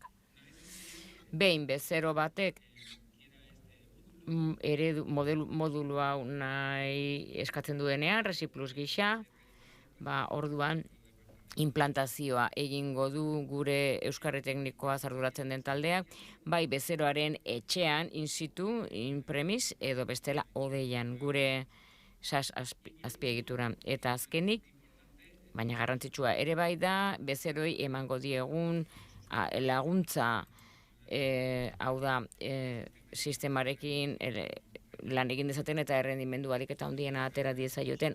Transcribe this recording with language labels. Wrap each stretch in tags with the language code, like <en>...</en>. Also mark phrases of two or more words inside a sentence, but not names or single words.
<eu>Behin bezero batek modulu hau nahi eskatzen duenean, Resi Plus gisa, orduan implantazioa egingo du gure euskarri teknikoa arduratzen den taldeak, bai bezeroaren etxean,</eu> <la>in situ,</la> <en>in premis,</en> <eu>edo bestela odeian gure SAS azpiegitura. Eta azkenik, baina garrantzitsua ere bai da, bezeroi emango diegun laguntza, hau da, sistemarekin lan egin dezaten eta errendimendu alik eta handiena atera diezaioten.</eu>